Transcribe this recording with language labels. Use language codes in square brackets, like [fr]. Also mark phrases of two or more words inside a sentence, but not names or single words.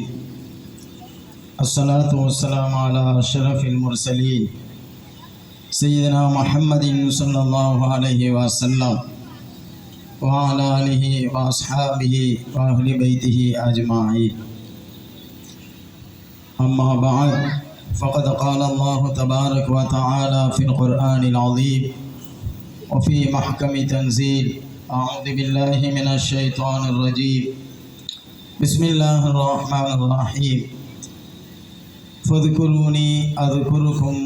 [ar] الصلاة والسلام على أشرف المرسلين سيدنا محمد صلى الله عليه وسلم وعلى آله وأصحابه وأهل بيته أجمعين. أما بعد. فقد قال الله تبارك وتعالى في القرآن العظيم وفي محكم تنزيل. أعوذ بالله من الشيطان الرجيم. بسم الله الرحمن الرحيم. فاذكروني أذكركم